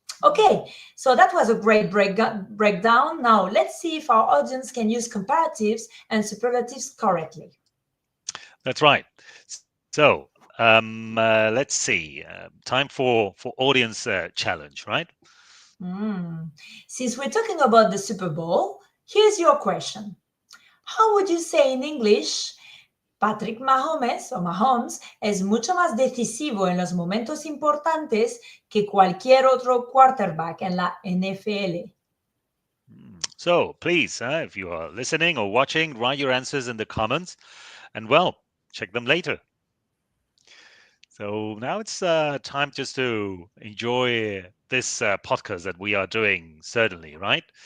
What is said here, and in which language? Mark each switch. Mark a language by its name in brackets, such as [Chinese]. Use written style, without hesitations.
[English] Okay, so that was a great breakdown. Now let's see if our audience can use comparatives and superlatives correctly. That's right. So, let's see. Time for audience challenge, right? Mm. Since we're talking about the Super Bowl, here's your question. How would you say in English, [Spanish] Patrick Mahomes es mucho más decisivo en los momentos importantes que cualquier otro quarterback en la NFL? [English] So please, if you are listening or watching, write your answers in the comments, and well, check them later. So now it's time just to enjoy this podcast that we are doing, certainly, right?